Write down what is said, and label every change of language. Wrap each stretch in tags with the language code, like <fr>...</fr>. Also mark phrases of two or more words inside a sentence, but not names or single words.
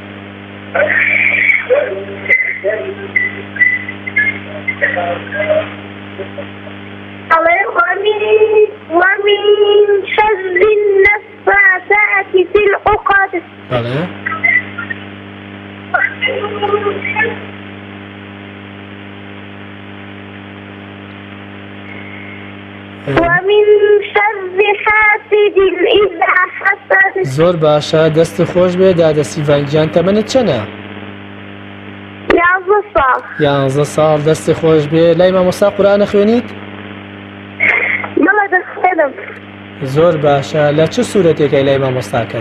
<ar>ومن شر النفاثات في العقد. ومن شر حاسد إذا حسد.</ar> <ckb>زۆر باشە، دەستی خۆش بێ دادە سیڤانگیان. تەمەنت چەنە؟ 11 ساڵ. 11 ساڵ، دەستی خۆش بێ. لای مامۆستا قورئان خوێنیت؟ بەڵێ دەخوێنم. زۆر باشە. لە چ سوورەتێکەی لای مامۆستاکەت؟</ckb>